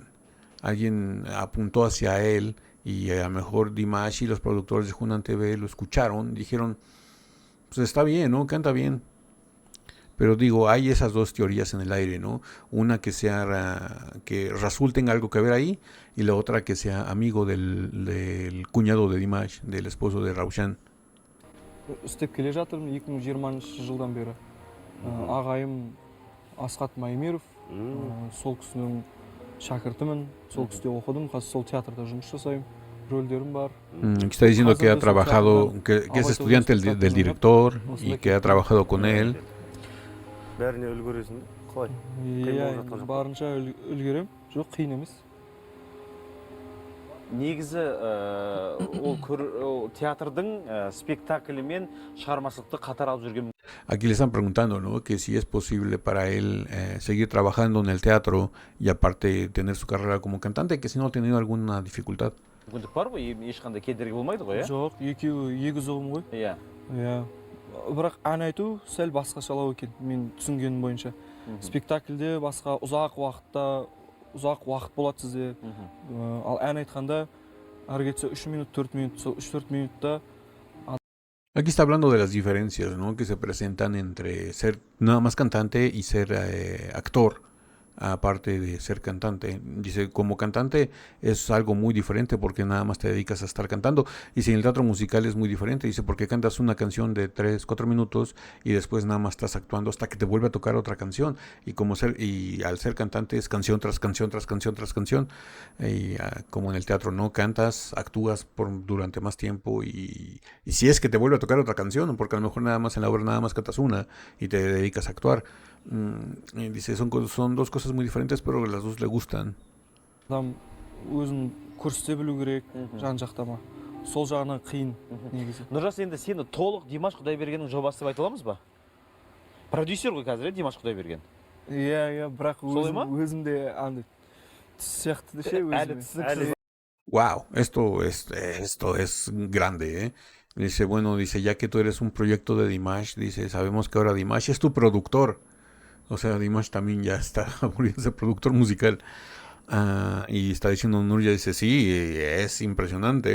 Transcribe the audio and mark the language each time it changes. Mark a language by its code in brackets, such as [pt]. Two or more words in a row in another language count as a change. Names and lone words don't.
[es] Alguien apuntó hacia él y a lo mejor Dimash y los productores de Hunan TV lo escucharon. Dijeron, pues está bien, ¿no? Canta bien. Pero digo, hay esas dos teorías en el aire, ¿no? Una que sea que Rasul tenga algo que ver ahí, y la otra que sea amigo del cuñado de Dimash, del esposo de Raushan. [kk] істеп келе жатырмын 2020 жылдан бері. Ағайым Асхат Маймиров, сол кісінің шәкіртімін, сол кісіде оқыдым, қазір сол театрда жұмыс жасаймын, рөлдерім бар. [es] Aquí está diciendo que ha trabajado, que es estudiante del director y que ha trabajado con él. [kk] Бәріне үлгересің, қалай? Иә, барынша үлгерем. Жоқ, қиын емес. Негізі ол театрдың спектаклі мен шығармашылықты қатар алып жүрген. [es] Aquí le están preguntando, ¿no? Que si es posible para él seguir trabajando en el teatro y aparte tener su carrera como cantante, que si no ha tenido alguna dificultad. [kk] Мүмкіндік бар ғой, ешқандай кедергі болмайды ғой, иә? Жоқ, екеуі егіз ұғым ғой. Иә. Иә. Бірақ ән айту сәл басқашалау екен, мен түсінгенім бойынша. Спектакльде басқа ұзақ уақыт болады сізде. Ал ән айтқанда әрі кетсе 3 минут, 4 минут, сол 3-4 минутта. [es] Aquí está hablando de las diferencias, ¿no? Que se presentan entre ser nada más cantante y ser actor. Aparte de ser cantante, dice, como cantante es algo muy diferente porque nada más te dedicas a estar cantando, y si en el teatro musical es muy diferente, dice, porque cantas una canción de 3-4 minutos y después nada más estás actuando hasta que te vuelve a tocar otra canción, y al ser cantante es canción tras canción tras canción tras canción, y como en el teatro no cantas, actúas durante más tiempo, y si es que te vuelve a tocar otra canción, porque a lo mejor nada más en la obra nada más cantas una y te dedicas a actuar. Y dice, son dos cosas muy diferentes, pero las dos le gustan. [kk] Адам өзін көрсете білу керек, жан-жақтама. Сол жағынан қиын негізі. Нұржас, енді сені толық Димаш Құдайбергеннің жобасы деп айта аламыз ба? Продюсер ғой қазір, Димаш Құдайберген. Иә, бірақ өзімде андай тіс сияқты ше өзіме. [es] Wow, esto es grande, ¿eh? Dice, bueno, dice, ya que tú eres un proyecto de Dimash, dice, sabemos que ahora Dimash es tu productor. O sea, Dimash también ya está volviéndose productor musical. Y está diciendo Nurjaz, dice, sí, es impresionante.